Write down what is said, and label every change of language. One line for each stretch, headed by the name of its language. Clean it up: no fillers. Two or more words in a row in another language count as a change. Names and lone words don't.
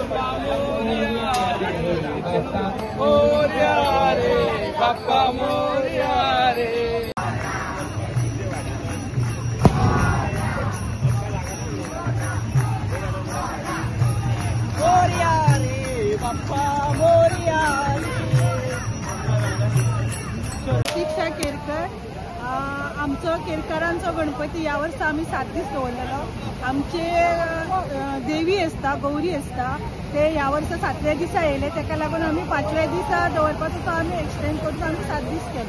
Marathi: मोरया रे बाप्पा मोरया रे मोरया रे बाप्पा मोरया रे।
Konkani: प्रतीक्षा केरकर आमचो केरकरांचो गणपती या वर्सा आम्ही 7 दीस दवरलेलो। आमचे देवी आसता गौरी आसता ते ह्या वर्सा 7व्या दिसा येयले, ताका लागून आमी 5व्या दिसा दवरपाचो तो आमी एक्सटेंड करून आमी 7 दीस केले।